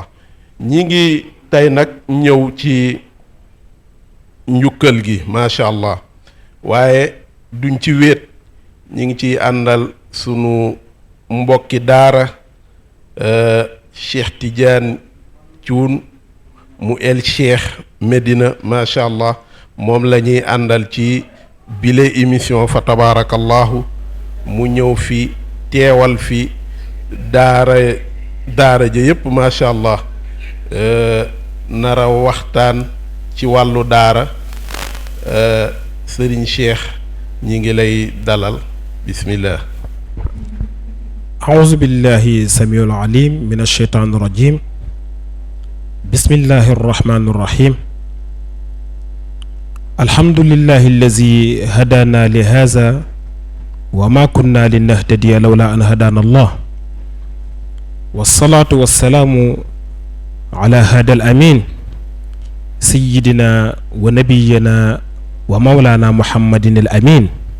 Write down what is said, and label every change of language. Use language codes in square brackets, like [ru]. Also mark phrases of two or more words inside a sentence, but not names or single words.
[wo] ñi ngi tey nag ñëw ci njukkal gi [ar] ما شاء الله [wo] waaye duñ ci wéet ñi ngi ciy àndal sunu mbokki daara Cheikh Tidiane Thioune mu el Cheikh Medina [ar] ما شاء الله [wo] moom la ñuy àndal ci bile émission fa tabaarakallahu mu ñëw fi teewal fi daara ja yépp [ar] ما شاء الله [wo] nara waxtaan ci wàllu daara Serigne Cheikh ñi ngi lay dalal bismillah. [ar] أعوذ بالله السميع العليم من الشيطان الرجيم بسم الله الرحمن الرحيم الحمد لله الذي هدانا لهذا وما كنا لنهتدي لولا أن هدانا الله والصلاة والسلام على هذا الأمين سيدنا ونبينا ومولانا محمد الأمين